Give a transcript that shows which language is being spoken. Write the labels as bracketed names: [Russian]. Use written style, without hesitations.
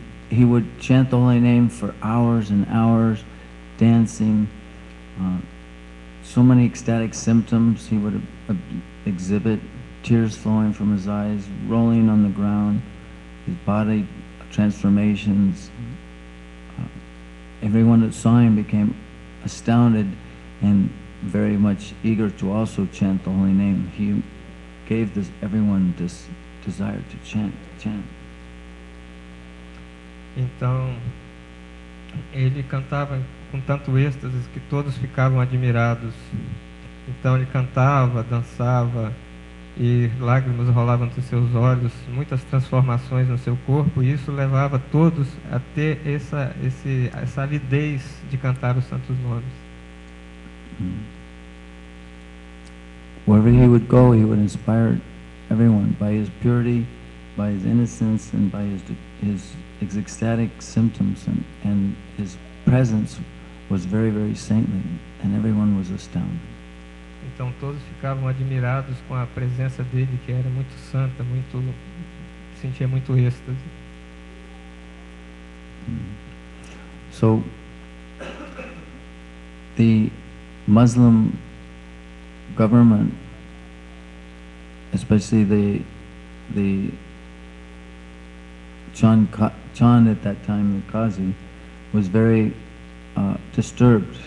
[English] He would chant the holy name for hours and hours, dancing, so many ecstatic symptoms he would exhibit, tears flowing from his eyes, rolling on the ground, his body transformations. Everyone that saw him became astounded and very much eager to also chant the holy name. He gave everyone this desire to chant. [Portuguese] Então, ele cantava com tanto êxtase que todos ficavam admirados. Então ele cantava, dançava e lágrimas rolavam dos seus olhos, muitas transformações no seu corpo, e isso levava todos a ter essa avidez de cantar os santos nomes. [English] Wherever he would go, he would inspire everyone by his purity, by his innocence, and by his ecstatic symptoms, and his presence was very, very saintly, and everyone was astounded. [Portuguese] Então todos ficavam admirados com a presença dele, que era muito santa, sentia muito êxtase. [English] So, the Muslim government, especially the Chand at that time, the Qazi, was very disturbed.